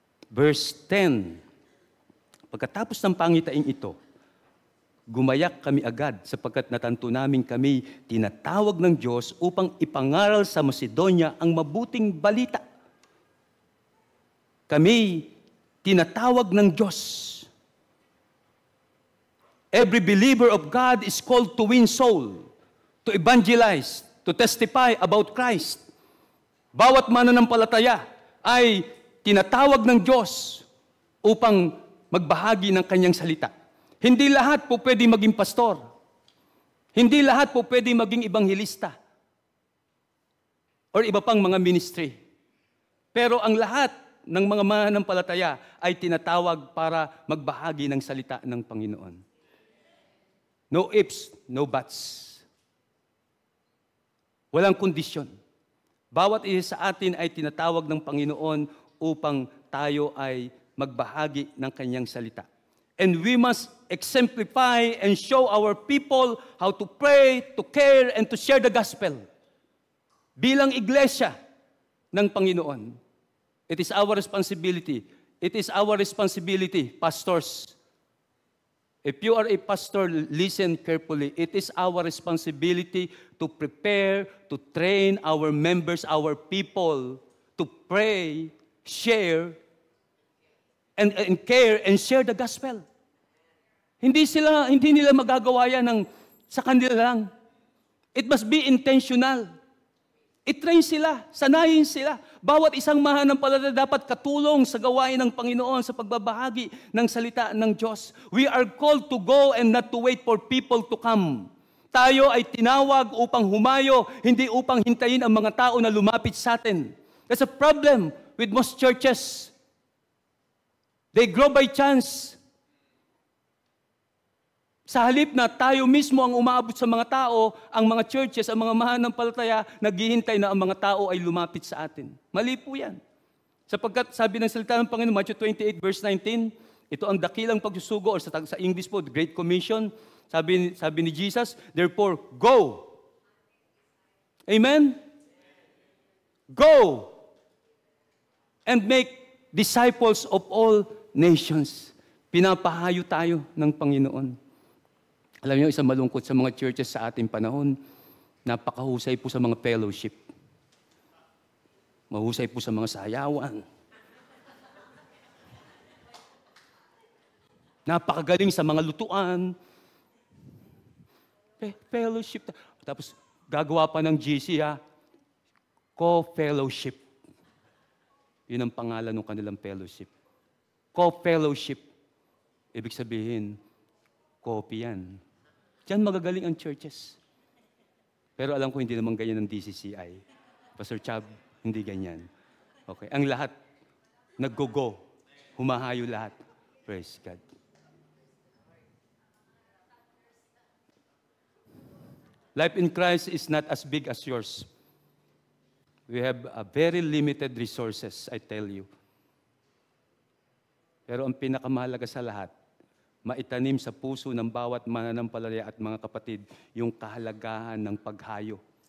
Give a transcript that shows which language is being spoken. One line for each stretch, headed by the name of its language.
Filipino: Verse 10, pagkatapos ng pangitain ito, gumayak kami agad sapagkat natanto namin kami tinatawag ng Diyos upang ipangaral sa Macedonia ang mabuting balita. Kami tinatawag ng Diyos.
English: Every believer of God is called to win soul, to evangelize, to testify about Christ.
Filipino: Bawat mananampalataya ay tinatawag ng Diyos upang magbahagi ng kanyang salita. Hindi lahat po pwede maging pastor. Hindi lahat po pwede maging ebanghelista. Or iba pang mga ministry. Pero ang lahat ng mga mananampalataya ay tinatawag para magbahagi ng salita ng Panginoon.
English: No ifs, no buts.
Filipino: Walang kondisyon. Bawat isa sa atin ay tinatawag ng Panginoon upang tayo ay magbahagi ng kanyang salita.
English: And we must exemplify and show our people how to pray, to care, and to share the gospel.
Filipino: Bilang iglesia ng Panginoon,
English: it is our responsibility. It is our responsibility, pastors. If you are a pastor, listen carefully. It is our responsibility to prepare, to train our members, our people, to pray, share, and care, and share the gospel.
Filipino: Hindi nila magagawa yan sa kanila lang.
English: It must be intentional.
Filipino: I-train sila, sanayin sila. Bawat isang mananampalataya dapat katulong sa gawain ng Panginoon sa pagbabahagi ng salita ng Diyos.
English: We are called to go and not to wait for people to come.
Filipino: Tayo ay tinawag upang humayo, hindi upang hintayin ang mga tao na lumapit sa atin.
English: There's a problem with most churches. They grow by chance.
Filipino: Sa halip na tayo mismo ang umaabot sa mga tao, ang mga churches, ang mga mananampalataya, naghihintay na ang mga tao ay lumapit sa atin. Mali po yan. Sapagkat sabi ng salita ng Panginoon, Matthew 28 verse 19, ito ang dakilang pagsusugo, or sa English po,
English: the Great Commission.
Filipino: Sabi ni Jesus,
English: therefore, go.
Filipino: Amen?
English: Go and make disciples of all nations.
Filipino: Pinapahayo tayo ng Panginoon. Alam niyo, isang malungkot sa mga churches sa ating panahon, napakahusay po sa mga fellowship. Mahusay po sa mga sayawan. Napakagaling sa mga lutuan. Fellowship. Tapos gagawa pa ng GC, Co-fellowship. Yun ang pangalan ng kanilang fellowship. Co-fellowship. Ibig sabihin, copy yan. Diyan magagaling ang churches. Pero alam ko hindi naman ganyan ng DCCI. Pastor Chab, hindi ganyan. Okay. Ang lahat, nag-go-go. Humahayo lahat. Praise God.
English: Life in Christ is not as big as yours. We have a very limited resources, I tell you.
Filipino: Pero ang pinakamahalaga sa lahat, maitanim sa puso ng bawat mananampalataya at mga kapatid yung kahalagahan ng paghayo.